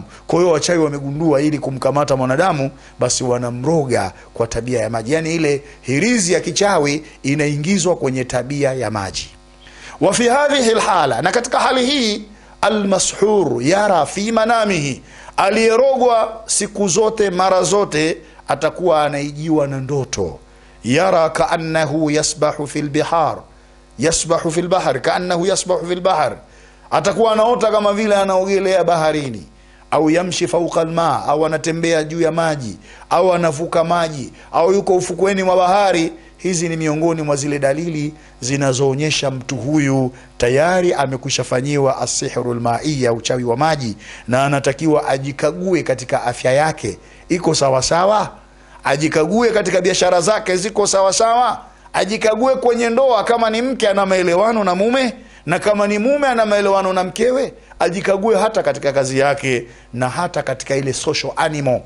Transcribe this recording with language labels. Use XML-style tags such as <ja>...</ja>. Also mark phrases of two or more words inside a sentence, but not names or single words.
<sw>Kwa hiyo wachawi wamegundua ili kumkamata mwanadamu basi wanamroga kwa tabia ya maji, yani ile hirizi ya kichawi inaingizwa kwenye tabia ya maji.</sw> <ar>وفي هذه الحالة,</ar> <sw>na katika hali hii</sw> <ar>المشهور يرى في منامه,</ar> <sw>aliyerogwa siku zote mara zote atakuwa anaijiwa na ndoto.</sw> <ar>يرى كأنه يسبح في البحار، يسبح في البحر، كأنه يسبح في البحر,</ar> <sw>atakuwa anaota kama vile anaogelea baharini, au</sw> <ar>يمشي فوق الماء,</ar> <sw>au anatembea juu ya maji, au anavuka maji, au yuko ufukweni mwa bahari. Hizi ni miongoni mwa zile dalili zinazoonyesha mtu huyu tayari amekwishafanyiwa</sw> <ar>السحر المائي,</ar> <sw>uchawi wa maji, na anatakiwa ajikague katika afya yake iko sawa sawa, ajikague katika biashara zake ziko sawa sawa, ajikague kwenye ndoa kama ni mke ana maelewano na mume, na kama ni mume ana maelewano na mkewe, ajikague hata katika kazi yake na hata katika ile</sw> <en>social animal.</en>